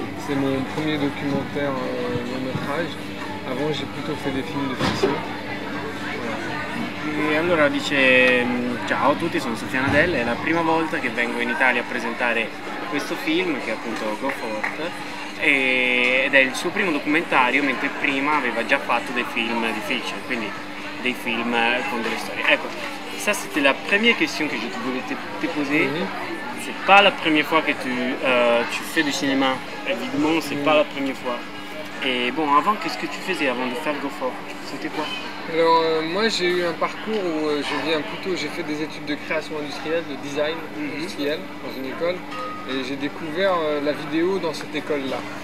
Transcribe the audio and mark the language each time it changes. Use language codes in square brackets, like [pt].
[fr] C'est mon premier documentaire long métrage. Avant j'ai plutôt fait des films de fiction. [it] E allora dice: ciao a tutti, sono Soufiane Nadel, è la prima volta che vengo in Italia a presentare questo film che è appunto Go Forth ed è il suo primo documentario, mentre prima aveva già fatto dei film di fiction, quindi dei film con delle storie. [fr] Ecco, ça c'était la première question que je voulais te poser. C'est pas la première fois que tu fais du cinéma, évidemment, c'est pas la première fois. Et bon, avant, qu'est-ce que tu faisais avant de faire Go Forth? C'était quoi? Alors moi j'ai eu un parcours où j'ai fait des études de création industrielle, de design industriel dans une école, et j'ai découvert la vidéo dans cette école-là.